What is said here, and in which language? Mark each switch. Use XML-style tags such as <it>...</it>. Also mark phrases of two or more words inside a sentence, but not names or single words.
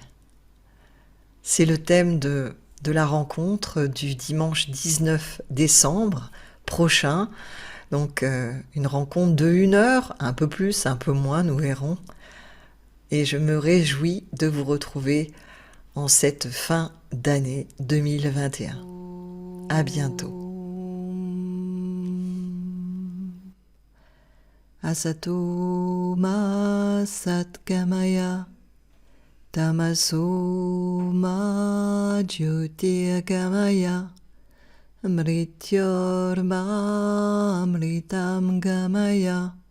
<fr>C'est le thème de la rencontre du dimanche 19 décembre prochain. Donc une rencontre de 1 heure, un peu plus, un peu moins, nous verrons. Et je me réjouis de vous retrouver en cette fin d'année 2021. À bientôt.</fr> <sa>Asato ma satgamaya, tamaso ma jyotirgamaya, mrityorma amritam gamaya.</sa>